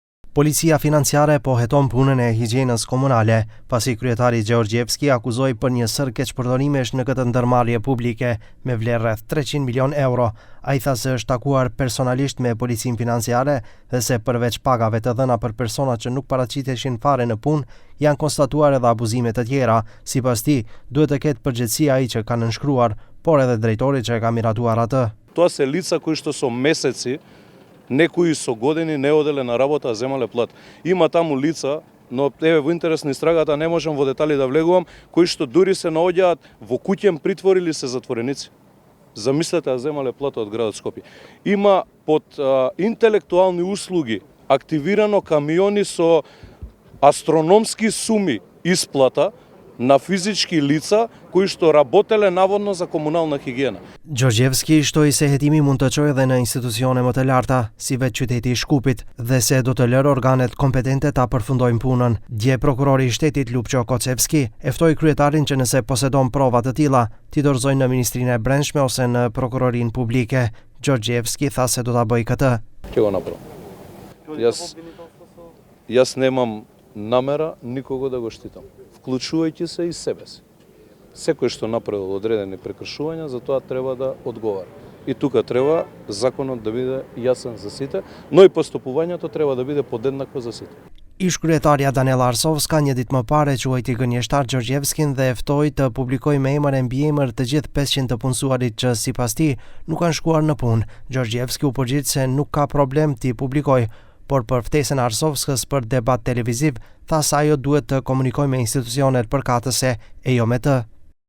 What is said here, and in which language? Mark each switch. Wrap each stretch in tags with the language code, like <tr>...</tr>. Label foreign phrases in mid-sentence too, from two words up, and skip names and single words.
<sq>Policia financiare po heton punën e higjienës komunale, pasi kryetari Gjeorgjevski akuzoi për një sër keqpërdorimesh në këtë ndërmarrje publike me vlerë rreth 300 milion euro. Ai tha se është takuar personalisht me policinë financiare dhe se përveç pagave të dhëna për persona që nuk paraqiteshin fare në punë, janë konstatuar edhe abuzime të tjera. Sipas tij, duhet të ketë përgjegjësi ai që ka nënshkruar, por edhe drejtori që e ka miratuar atë.</sq> <mk>Тоа се лица кои што со месеци некои со години не оделе на работа, а земале плат. Има таму лица, но еве во интерес на истрагата не можам во детали да влегувам, кои што дури се наоѓаат во куќен притвор или се затвореници. Замислете, а земале плата од градот Скопје. Има под интелектуални услуги активирано камиони со астрономски суми исплата на физички лица кои што работеле наводно за комунална хигиена.</mk> <sq>Gjeorgjevski shtoi se hetimi mund të çojë edhe në institucione më të larta, si vetë qyteti i Shkupit, dhe se do të lërë organet kompetente ta përfundojnë punën. Dje prokurori i shtetit Lupço Kocevski e ftoi kryetarin që nëse posedon prova të tilla, t'i dorëzojnë në Ministrinë e Brendshme ose në Prokurorinë Publike. Gjeorgjevski tha se do ta bëjë këtë.</sq> <mk>Ќе го направам. Јас немам намера никого да го штитам, вклучувајќи се и себе си. Секој што направил одредени прекршувања, за тоа треба да одговара. И тука треба законот да биде јасен за сите, но и поступувањето треба да биде подеднакво за сите.</mk> <sq>Ish-kryetaria Danela Arsovska një ditë më parë quajti gënjeshtar Gjeorgjevskin dhe e ftoi të publikojë me emër e mbiemër të gjithë 500 të punësuarit që sipas tij nuk kanë shkuar në punë. Gjeorgjevski u përgjigj se nuk ka problem t'i publikojë, por për ftesën e Arsovskës për debat televiziv, tha se ajo duhet të komunikojë me institucionet përkatëse e jo me të.</sq>